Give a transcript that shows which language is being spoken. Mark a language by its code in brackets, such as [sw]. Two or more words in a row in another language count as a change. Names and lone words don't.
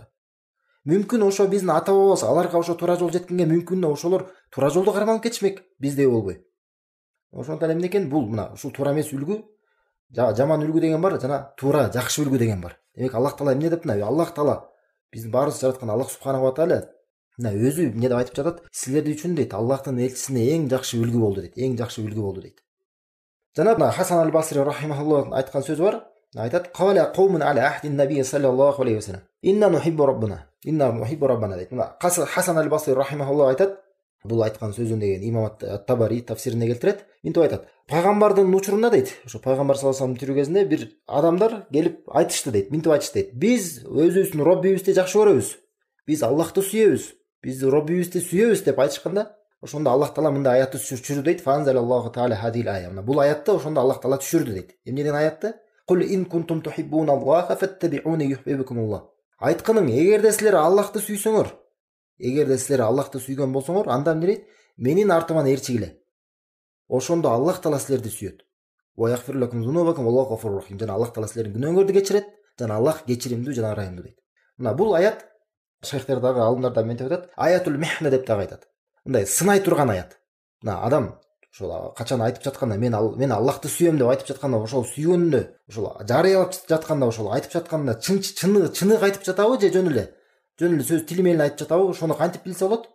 [ky] Мүмкүн ошо биздин ата бабабыз аларга ошо туура жол жеткенге мүмкүн ошолор туура жолдо карманып кетишмек, биздей болбой. Ошондон эмне экен? Бул мына ушул туура эмес үлгү Жаман үлгү деген бар, жана туура жакшы үлгү деген бар. Демек Аллах Таала эмне деп мына Аллах Таала биздин баарыбызды жараткан Аллах [ar] سبحانه وتعالى [ky] мына өзү эмне деп айтып жатат? Силерди үчүн дейт, Аллахтын элчисине эң жакшы үлгү болду дейт. Эң жакшы үлгү болду дейт. Жана мына Хасан аль-Басри рахимахуллах айткан сөзү бар. [ar] Айтат: "قال قوم على عهد النبي صلى الله عليه وسلم. إنا نحب ربنا. إنا نحب ربنا" [ky] дейт. Мына Хасан аль-Басри рахимахуллах айтат. Бул айткан сөзүн деген имам ат-Табари тафсирине келтирет. Минтип айтат: "Пайгамбардын учурунда" дейт, ошо пайгамбар [ar] صلى الله عليه وسلم [ky] тирүү кезинде бир адамдар келип айтышты дейт. Минтип айтышты дейт: "Биз өзүбүздүн Роббибизди жакшы көрөбүз. Биз Аллахты сүйөбүз. Биз Роббибизди сүйөбүз" деп айтышканда, ошондо Аллах Таала мындай аятты түшүрдү дейт. [ar] فأنزل الله تعالى هذه الآية. [ky] Бул аятты ошондо Аллах Таала түшүрдү дейт. Эмне деген аятты? [ar] "قل إن كنتم تحبون الله فاتبعوني يحببكم الله." [ky] Айтканың, эгерде силер Аллахты сүйсөңөр, эгерде силер Аллахты сүйгөн болсоңор, анда эмне дейт? Менин артыман ээрчигиле. Ошондо Аллах Таала силерди сүйөт. [ar] ويغفر لكم ذنوبكم والله غفور رحيم. [ky] Жана Аллах Таала силердин күнөөңөрдү кечирет, жана Аллах кечиримдүү жана ырайымдуу дейт. Мына бул аят шейхтер дагы, алымдар да ментип айтат, [ar] آية المحنة [ky] деп дагы айтат. Мындай сынай турган аят. Мына адам ошол качан айтып жатканда, мен Аллахты сүйөм деп айтып жатканда, ошол сүйгөнүндө, ошол жарыялап жатканда, ошол айтып жатканда чыны айтып жатабы же жөн эле сөз тили менен айтып жатабы, ошону кантип билсе болот?